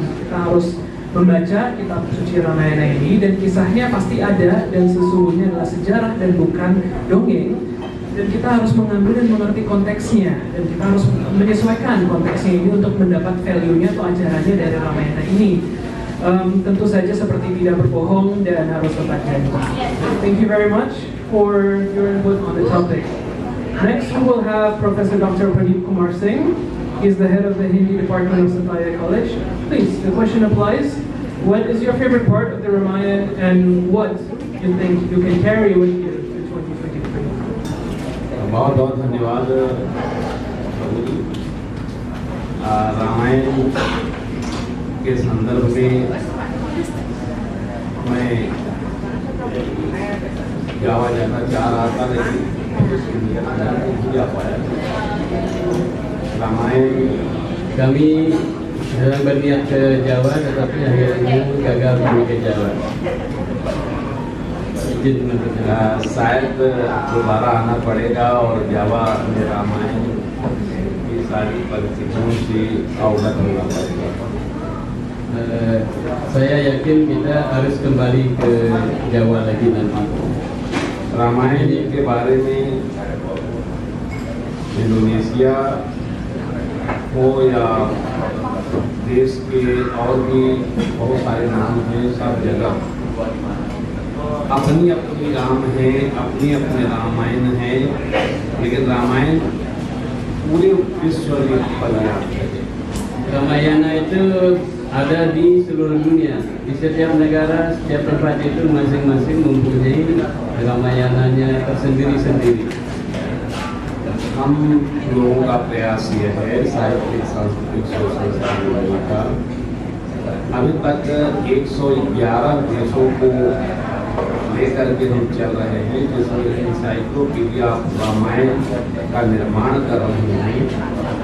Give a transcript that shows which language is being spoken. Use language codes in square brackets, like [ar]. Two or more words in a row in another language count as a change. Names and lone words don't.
[id] Kita harus membaca kitab suci Ramayana ini, dan kisahnya pasti ada dan sesungguhnya adalah sejarah dan bukan dongeng. Dan kita harus mengambil dan mengerti konteksnya, dan kita harus menyesuaikan konteksnya ini untuk mendapat value-nya atau ajarannya dari Ramayana ini. Tentu saja seperti tidak berbohong dan harus tetap janji. [en] Thank you very much for your input on the topic. Next we will have Professor Dr. Pradeep Kumar Singh. He is the head of the Hindi department of Satya College. Please, the question applies. What is your favorite part of the Ramayana, and what you think you can carry with you to 2023? [hi] बहुत बहुत धन्यवाद। रामायण के संदर्भ में मैं जावा जाना चाह रहा था, लेकिन नहीं जा पाया। रामायण [id] Kami sedang berniat ke Jawa, tetapi akhirnya gagal pergi ke Jawa. Izin menentukan. [hi] शायद दोबारा आना पड़ेगा और जावा में रामायण की सारी परिस्थितियों से अवगत होना पड़ेगा। [id] Saya yakin kita harus kembali ke Jawa lagi nanti. [hi] रामायण के बारे में इंडोनेशिया हो या देश के और भी बहुत सारे नाम हैं, सब जगह अपनी अपनी राम है, अपनी अपने रामायण है, लेकिन रामायण पूरे विश्व में फैला है। [id] Ramayana itu ada di seluruh dunia. Di setiap negara, setiap tempat itu masing-masing mempunyai Ramayananya tersendiri-sendiri. [hi] हम लोगों का प्रयास ये है साहित्यिक सांस्कृतिक शोषण से लड़ने का। अभी तक 111 देशों को लेकर के हम चल रहे हैं, जिसमें [en] encyclopedia of [hi] रामायण का निर्माण कर रहे हैं।